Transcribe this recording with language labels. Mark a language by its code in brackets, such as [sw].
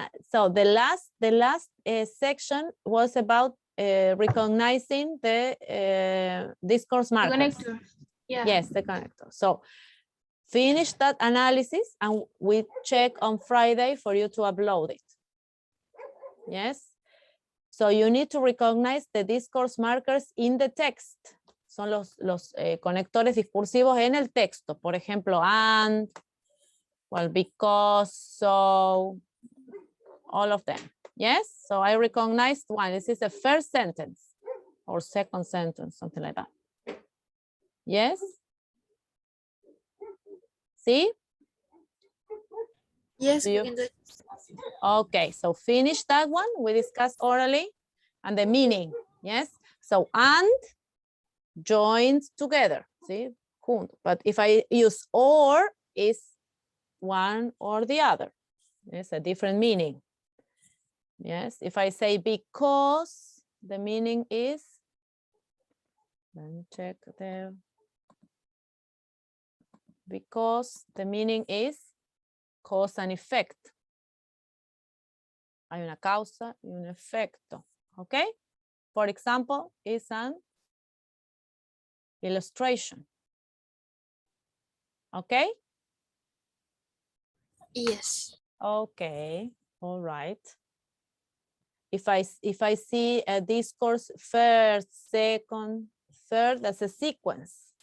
[en] So the last section was about recognizing the discourse markers. The connector. Yeah. Yes, the connector. So finish that analysis and we check on Friday for you to upload it. Yes. So you need to recognize the discourse markers in the text. [es] Son los conectores discursivos en el texto. Por ejemplo, [en] and, well, because, so, all of them. Yes, so I recognized one. This is the first sentence or second sentence, something like that. Yes? See? Yes, we can do it. Okay, so finish that one. We discussed orally and the meaning. Yes, so and joins together. See? But if I use or, is one or the other. It's a different meaning. Yes, if I say because, the meaning is, let me check there. Because the meaning is cause and effect. [es] Hay una causa y un efecto. [en] Okay? For example, is an illustration. Okay? Yes. Okay, all right. If I see a discourse first, second, third, that's a sequence.